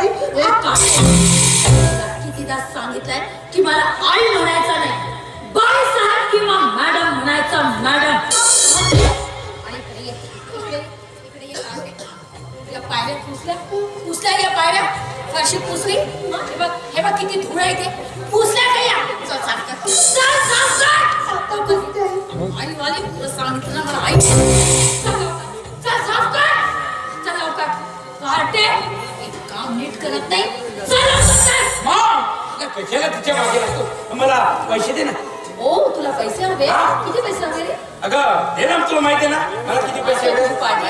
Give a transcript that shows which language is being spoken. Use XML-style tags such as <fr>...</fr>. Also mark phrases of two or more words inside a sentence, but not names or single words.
<mr>एक काटे कितीदा सांगितलंय की मला आई म्हणायचं नाही, बाई साहेब किंवा मॅडम म्हणायचं मॅडम. आणि इकडे या पायऱ्या पुसल्या या पायऱ्या फरशी पुसली. हे बघ किती धूळ आहे ते. पुसल्या का या? चल साफ कर. आई वाली तुला सांगितलं ना मला आई. चल साफ कर. चल लवकर. काटे एक काम नीट करत नाही. चल लवकर. कशाला तिच्या मागे लागतो? मला पैसे दे ना. ओ तुला पैसे हवे? किती पैसे हवे रे? अगं दे ना, तुला माहिती आहे ना मला किती पैसे हवे.</mr>